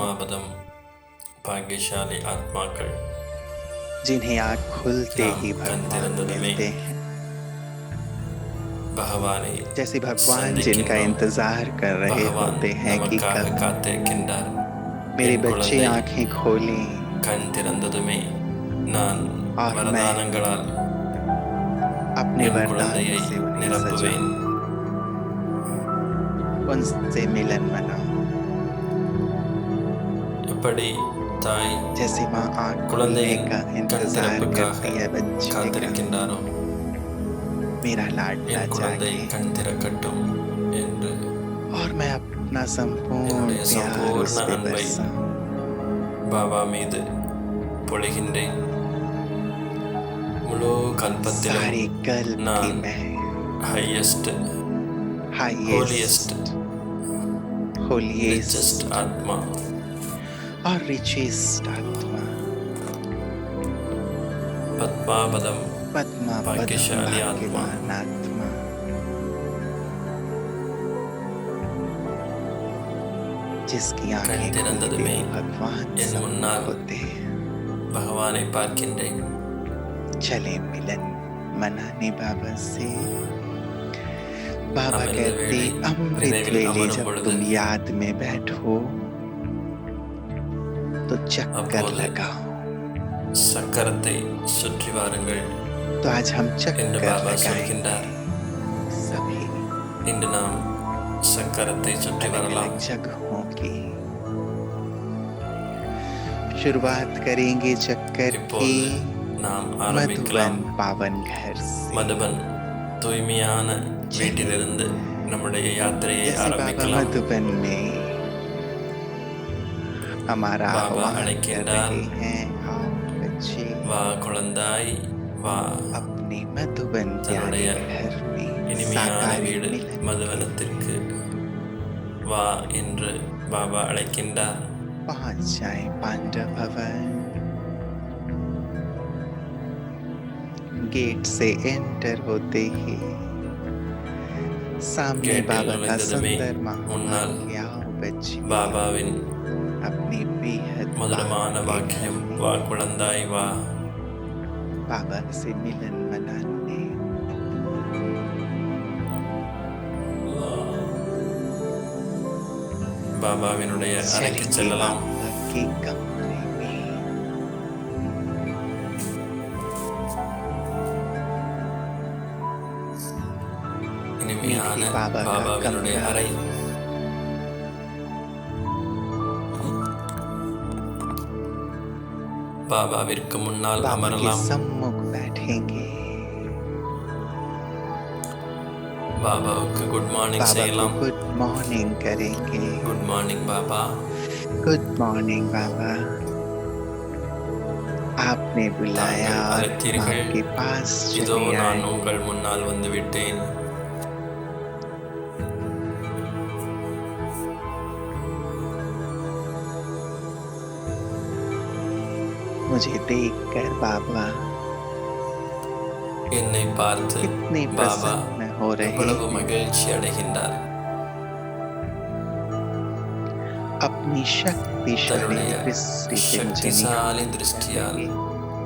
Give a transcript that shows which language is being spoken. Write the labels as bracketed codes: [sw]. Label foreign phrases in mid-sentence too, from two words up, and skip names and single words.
[hi] पद्मापदम भाग्यशाली आत्माक्கள் जिन्हें आँख खुलते [ta] நாம் [hi] ही [ta] கண் [hi] भगवान [ta] திறந்ததுமே [hi] मिलते हैं। [ta] பகவானை [hi] जैसे भगवान जिनका [ta] சந்திக்கின்றோம். [hi] इंतजार कर रहे [ta] பகவான் [hi] होते हैं कि [ta] நமக்காக [hi] कब [ta] காத்திருக்கின்றார். [hi] मेरे [ta] என் [hi] बच्चे [ta] குழந்தை [hi] आंखें खोलें [ta] கண் திறந்ததுமே நான் [hi] और मैं [ta] வரதானங்களால் [hi] अपने [ta] என் [hi] वरदानों [ta] குழந்தையை [hi] से उन्हें [ta] நிரப்புவேன். [hi] सजाऊं, उनसे मिलन मनाऊं। [ta] எப்படி தாய் [hi] जैसे माँ आँख खोलने [ta] குழந்தையின் [hi] का [ta] கண் [hi] इंतजार [ta] திறப்புக்காக [hi] करती है बच्चे का, [ta] காத்திருக்கின்றாரோ [hi] मेरा लाडला [ta] என் குழந்தை [hi] जागे [ta] கண் திறக்கட்டும் என்று [hi] और मैं अपना संपूर्ण [ta] என்னுடைய [hi] प्यार उस [ta] சம்பூர்ண [hi] पे [ta] அன்பை [hi] बरसाऊं। [ta] பாபா மீது பொழிகின்றேன். முழு கல்பத்திலும் [hi] सारे कल्प की [ta] நான் [hi] मैं [ta] ஹையஸ்ட் [en] highest holiest [ta] ரிச்சஸ்ட் ஆத்மா [hi] और रिचेस्ट आत्मा [ta] பத்மாபதம் [hi] पद्मा पदम भाग्यशाली आत्मा भाग्यवान आत्मा जिसकी आंखें खुलते [ta] திறந்ததுமே [hi] ही भगवान [ta] என் [hi] सम्मुख [ta] முன்னால் [hi] होते हैं। [ta] பகவானை பார்க்கின்றேன். [hi] चले मिलन मनाने बाबा से। बाबा अमृत कहते वेले अमृत [ta] निனைவில் [hi] वेले अमरुம் जब [ta] பொழுது [hi] तुम याद में बैठो तो चक्कर [ta] அப்போது [hi] लगाओ। [ta] சக்கரத்தை சுற்றி வாருங்கள் [hi] तो आज हम [ta] என்று [hi] चक्कर [ta] பாபா [hi] लगाएंगे [ta] சொல்கின்றார். [hi] सभी [ta] இன்று நாம் சக்கரத்தை சுற்றி [hi] अलग [ta] வரலாம். [hi] अलग जगहों की। शुरुआत करेंगे चक्कर की [ta] இப்போது நாம் [hi] मधुबन [ta] ஆரம்பிக்கலாம். [hi] पावन घर से। [ta] மதுபன் தூய்மையான வீட்டிலிருந்து நம்முடைய யாத்திரையை [hi] जैसे बाबा [ta] ஆரம்பிக்கலாம். [hi] मधुबन में हमारा बाबा आह्वान कर [ta] अழைக்கின்றார். [hi] रहे हैं, आओ बच्चे [ta] வா குழந்தாய் வா, [hi] अपने मधुबन प्यारे [ta] தன்னுடைய [hi] घर में [ta] இனிமையான [hi] साकार [ta] வீடு [hi] मिलन [ta] மதுவனத்திற்கு வா என்று பாபா அழைக்கின்றார். [hi] पहुंच जाए पांडव भवन। गेट से एंटर होते ही सामने गेट बाबा का [ta] நுழைந்ததுமே [hi] सुंदर [ta] முன்னால் [hi] महावाक्य, आओ बच्चे [ta] பாபாவின் [hi] अपनी बेहद [ta] மதுரமான [hi] बात के [ta] வாக்கியம், [hi] घर में [ta] வா குழந்தாய் வா, [hi] बाबा से मिलन मनाने। [ta] பாபாவினுடைய அறைக்கு [hi] चलेंगे [ta] செல்லலாம். [hi] बाबा के कमरे में। [ta] இனிமையான [hi] मीठे बाबा का [ta] பாபாவினுடைய [hi] कमरा, [ta] அறை. பாபாவிற்கு முன்னால் [hi] बाबा के [ta] அமரலாம். [hi] सम्मुख बैठेंगे। [ta] பாபாவுக்கு [en] good morning [hi] बाबा को [ta] செய்யலாம். [en] good morning [hi] करेंगे। [en] good morning Baba. good morning [hi] बाबा, आपने बुलाया [ta] தாங்கள் [hi] और [ta] அழைத்தீர்கள். [hi] आपके पास [ta] இதோ [hi] चले [ta] நான் [hi] आए। [ta] உங்கள் முன்னால் வந்து விட்டேன். [hi] मुझे देखकर बाबा [ta] என்னை பார்த்து [hi] कितने [ta] பாபா [hi] प्रसन्न हो रहे [ta] எவ்வளவு [hi] हैं। [ta] மகிழ்ச்சி அடைகின்றார். [hi] अपनी शक्तिशाली [ta] தன்னுடைய [hi] दृष्टि से मुझे [ta] சக்திசாலி [hi] निहार [ta] திருஷ்டியால் [hi] करेंगे।